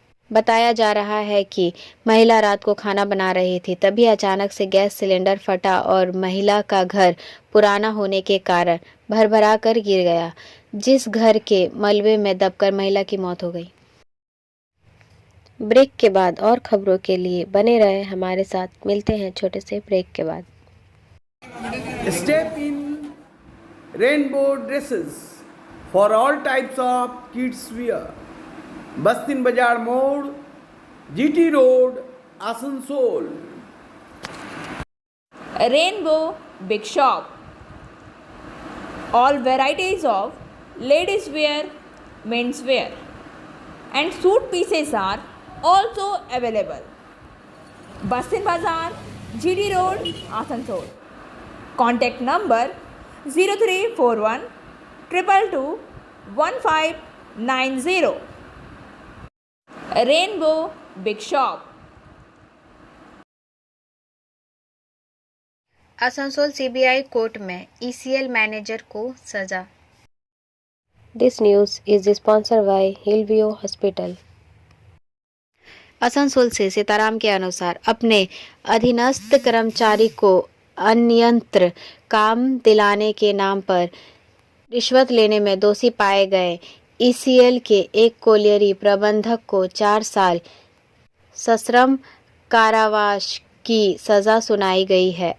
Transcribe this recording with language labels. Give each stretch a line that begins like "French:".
Hindi: बताया जा रहा है कि महिला रात को खाना बना रही थी, तभी अचानक से गैस सिलेंडर फटा और महिला का घर पुराना होने के कारण भरभरा कर गिर गया, जिस घर के मलबे में दबकर महिला की मौत हो गई। ब्रेक के बाद और खबरों के लिए बने रहे हमारे साथ। मिलते हैं छोटे से ब्रेक के बाद।
English: Step in rainbow dresses for all types of kids wear. Bastin Bazaar Mode, GT Road, Asansol. Rainbow Big Shop. All varieties of ladies wear, men's wear and suit pieces are also available. Bastin Bazaar, GT Road, Asansol. Contact number 0341 222 1590. Rainbow Big Shop.
Hindi: Asansol CBI court में ECL manager को सजा।
English: This news is sponsored by Hillview Hospital.
Hindi: Asansol से सीताराम के अनुसार अपने अधीनस्थ कर्मचारी को अनियंत्र काम दिलाने के नाम पर रिश्वत लेने में दोषी पाए गए ईसीएल के एक कोलियरी प्रबंधक को 4 साल सश्रम कारावास की सजा सुनाई गई है।